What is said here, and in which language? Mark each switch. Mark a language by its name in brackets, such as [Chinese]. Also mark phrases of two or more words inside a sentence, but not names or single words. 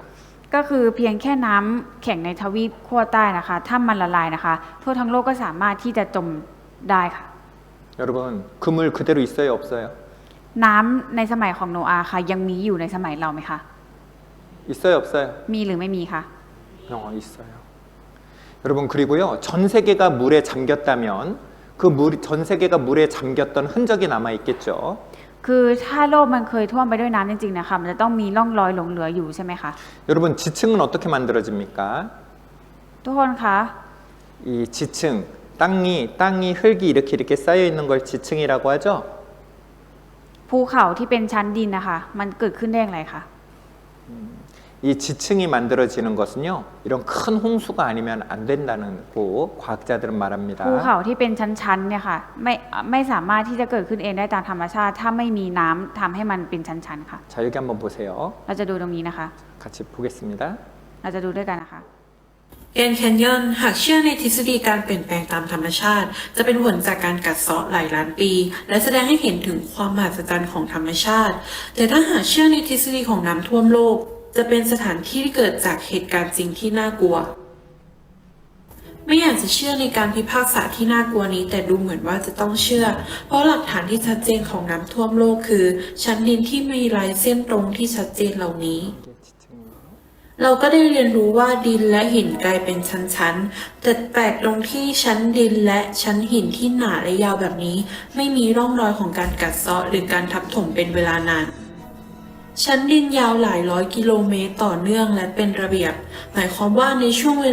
[Thai] ก็คือเพียงแค่น้ำแข็งในทวีปขั้วใต้นะคะถ้ามันละลายนะคะทั่วทั้งโลกก็สามารถที่จะจมได้ค่ะ [Korean] 여러분 그 물 그대로 있어요 없어요? [Thai] น้ำในสมัยของโนอาห์ค่ะยังมีอยู่ในสมัยเราไหมคะ [Korean] 있어요 없어요? [Thai] มีหรือไม่มีคะ [Korean] 있어요. 여러분 그리고요 전 세계가 물에 잠겼다면 그 전 세계가 물에 잠겼던 흔적이 남아 있겠죠. [Thai] คือถ้าโลกมันเคยท่วมไปด้วยน้ำจริงๆนะคะมันจะต้องมีร่องรอยหลงเหลืออยู่ใช่ไหมคะ [Korean] 여러분 지층은 어떻게 만들어집니까? [Thai] ทุกคนคะ [Korean] 이 지층 땅이 흙이 이렇게 쌓여 있는 걸 지층이라고 하죠. [Thai] ภูเขาที่เป็นชั้นดินนะคะมันเกิดขึ้นได้อย่างไรคะ [Korean] 이 지층이 만들어지는 것은요, 이런 큰 홍수가 아니면 안 된다는 고 과학자들은 말합니다. [Thai] ภูเขาที่เป็นชั้นๆเนี่ยค่ะไม่สามารถที่จะเกิดขึ้นเองได้ตามธรรมชาติถ้าไม่มีน้ำทำให้มันเป็นชั้นๆค่ะ [Korean] 자, 여기 한번 보세요. [Thai] เราจะดูตรงนี้นะคะ [Korean] 같이 보겠습니다. [Thai] เราจะดูด้วยกันนะคะ แกรนด์แคนยอนหากเชื่อในทฤษฎีการเปลี่ยนแปลงตามธรรมชาติ จะเป็นผลจากการกัดเซาะหลายล้านปี และแสดงให้เห็นถึงความมหัศจรรย์ของธรรมชาติ แต่ถ้าหากเชื่อในทฤษฎีของน้ำท่วมโลก จะเป็นสถานที่ที่เกิดจากเหตุการณ์จริงที่น่ากลัว ไม่อยากจะเชื่อในการพิพากษาที่น่ากลัวนี้ แต่ดูเหมือนว่าจะต้องเชื่อ เพราะหลักฐานที่ชัดเจนของน้ำท่วมโลกคือ ชั้นดินที่มีลายเส้นตรงที่ชัดเจนเหล่านี้ [Korean] 이게 지층이에요. [Thai] เราก็ได้เรียนรู้ว่าดินและหินกลายเป็นชั้นๆ แต่แปลกตรงที่ชั้นดินและชั้นหินที่หนาและยาวแบบนี้ ไม่มีร่องรอยของการกัดเซาะหรือการทับถมเป็นเวลานาน ชั้นดินยาวหลายร้อยกิโลเมตรต่อเนื่องและเป็นระเบียบ หมายความว่าในช่วงเว